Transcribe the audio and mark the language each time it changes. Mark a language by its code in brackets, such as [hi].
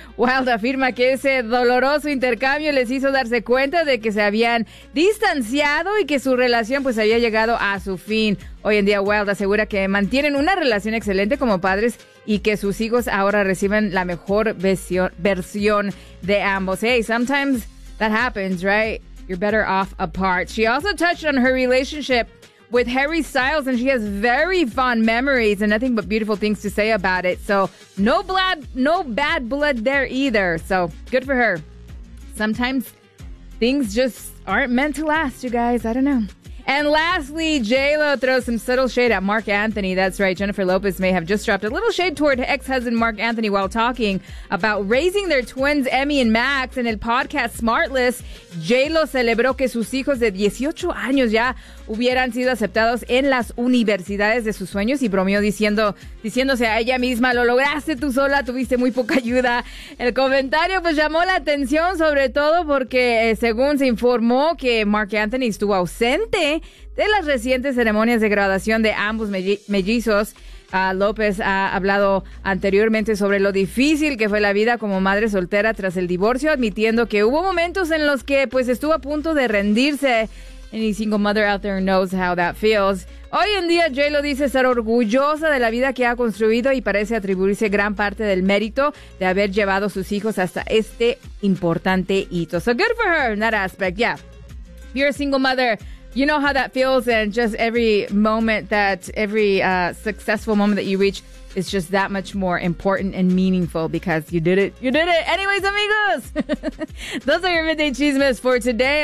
[es] Wilde afirma que ese doloroso intercambio les hizo darse cuenta de que se habían distanciado y que su relación pues había llegado a su fin. Hoy en día Wilde asegura que mantienen una relación excelente como padres y que sus hijos ahora reciben la mejor versión de ambos. [en] Hey, sometimes that happens, right? You're better off apart. She also touched on her relationship with Harry Styles, and she has very fond memories and nothing but beautiful things to say about it. So, no bad blood there either. So, good for her. Sometimes things just aren't meant to last, you guys. I don't know. And lastly, J-Lo throws some subtle shade at Marc Anthony. That's right, Jennifer Lopez may have just dropped a little shade toward ex-husband Marc Anthony while talking about raising their twins, Emmy and Max. [es] In el podcast Smartless, J-Lo celebró que sus hijos de 18 años ya hubieran sido aceptados en las universidades de sus sueños y bromeó diciéndose a ella misma, lo lograste tú sola, tuviste muy poca ayuda. El comentario pues llamó la atención sobre todo porque según se informó que Marc Anthony estuvo ausente de las recientes ceremonias de graduación de ambos mellizos. López ha hablado anteriormente sobre lo difícil que fue la vida como madre soltera tras el divorcio, admitiendo que hubo momentos en los que pues estuvo a punto de rendirse. [en] Any single mother out there knows how that feels. [es] Hoy en día, J-Lo dice ser orgullosa de la vida que ha construido y parece atribuirse gran parte del mérito de haber llevado a sus hijos hasta este importante hito. [en] So good for her in that aspect, yeah. If you're a single mother, you know how that feels, and just every moment that, every successful moment that you reach is just that much more important and meaningful because you did it. You did it. Anyways, amigos, those are your Midday Chismes for today.